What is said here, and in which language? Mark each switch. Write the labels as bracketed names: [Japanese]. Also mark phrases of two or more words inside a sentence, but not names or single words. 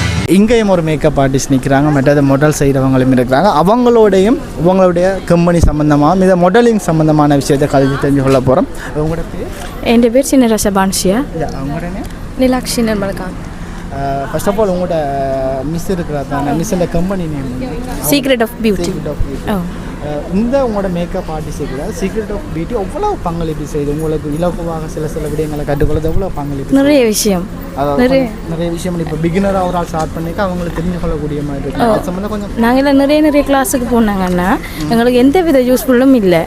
[Tamil] இங்கேயும் ஒரு [English] makeup artist [Tamil] நிற்கிறாங்க, மற்றது மாடல் செய்கிறவங்களும் இருக்கிறாங்க. அவங்களோடையும் உங்களுடைய கம்பெனி சம்மந்தமாக இந்த மாடலிங் சம்மந்தமான விஷயத்தை கல்வி தெரிஞ்சு கொள்ள போகிறோம். உங்களோட பேர்? [Malayalam] എൻ്റെ പേര് ചിന്നരസ ബാൻഷിയ. [Tamil] அவங்களோட നിലാക്ഷി നിർമ്മൽകാന്ത്. [English] first of all [Tamil] உங்களோட மிஸ் இருக்கிறா தானே, மிஸ்ஸோட [English] company name [Tamil] സീക്രട്ട് ഓഫ് ബ്യൂട്ടി. இந்த உங்களோட [English] makeup artist [Tamil] இருக்கிற சீக்ரெட் ஆஃப் பியூட்டி எவ்வளோ பங்களிப்பு செய்யுது உங்களுக்கு இலகுவாக சில விடயங்களை கற்றுக்கொள்வது எவ்வளோ பங்களிப்பு? நிறைய விஷயம், நிறைய விஷயம். இப்போ பிகினராக ஒரு ஆள் ஸ்டார்ட் பண்ணிக்க அவங்களுக்கு தெரிஞ்சு கொள்ளக்கூடிய மாதிரி இருக்கு. அது சம்மந்தம் கொஞ்சம் நாங்கள் நிறைய கிளாஸுக்கு போனாங்கன்னா எங்களுக்கு எந்த வித யூஸ்ஃபுல்லும் இல்லை.